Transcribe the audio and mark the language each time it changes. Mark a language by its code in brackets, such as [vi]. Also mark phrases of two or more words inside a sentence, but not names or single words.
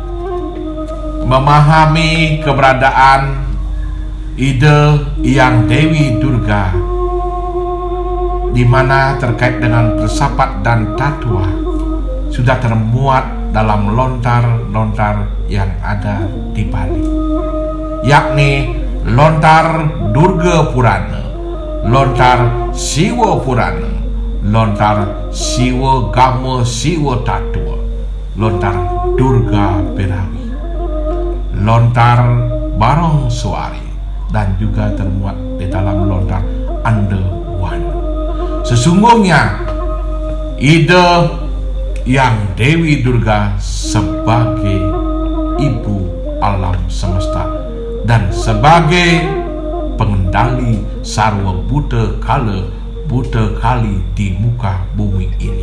[id] Memahami keberadaan ide yang Dewi Durga di mana terkait dengan filsafat dan tatwa sudah termuat dalam lontar-lontar yang ada di Bali, yakni lontar Durga Purana, lontar Siwa Purana, lontar Siwa Gama Siwa Tatwa, lontar Durga Berawi, lontar Barong Suari, dan juga termuat di dalam lontar Andawana. Sesungguhnya ide yang Dewi Durga sebagai ibu alam semesta dan sebagai pengendali sarwa buta kali di muka bumi ini.